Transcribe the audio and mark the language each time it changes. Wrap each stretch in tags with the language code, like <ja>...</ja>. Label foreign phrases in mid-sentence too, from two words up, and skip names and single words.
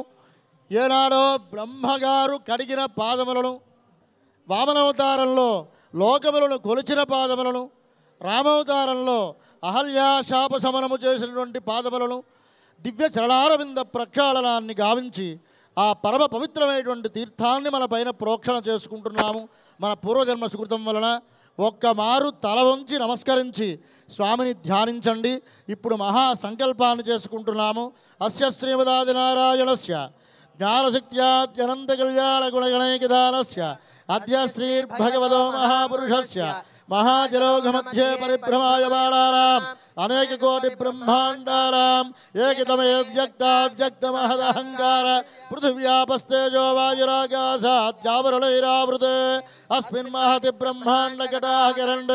<te>ఏనాడో బ్రహ్మగారు కడిగిన పాదములను, వామనవతారంలో లోకములను కొలిచిన పాదములను, రామవతారంలో అహల్యా శాప శమనము చేసినటువంటి పాదములను దివ్య చరణారవింద ప్రక్షాళనాన్ని గావించి ఆ పరమ పవిత్రమైనటువంటి తీర్థాన్ని మన పైన ప్రోక్షణ చేసుకుంటున్నాము. మన పూర్వజన్మ సుకృతం వలన ఒక్క మారు తల వంచి నమస్కరించి స్వామిని ధ్యానించండి. ఇప్పుడు మహా సంకల్పాన్ని చేసుకుంటున్నాము.</te> <sa>అస్య శ్రీమదాదినారాయణస్య ज्ञानशक्त्याद्यनन्तकल्याणगुणगणैकदानस्य अद्य श्रीर्भगवतो महापुरुषस्य महाजलोघमध्ये परिभ्रमायमाणानाम् अनेककोटिब्रह्माण्डानाम् एकतमे व्यक्ताव्यक्तमहदहङ्कार पृथिव्यापस्तेजो वायुराकाशाद्यावरणैरावृते अस्मिन् महति ब्रह्माण्डकटाहकरण्डे</sa>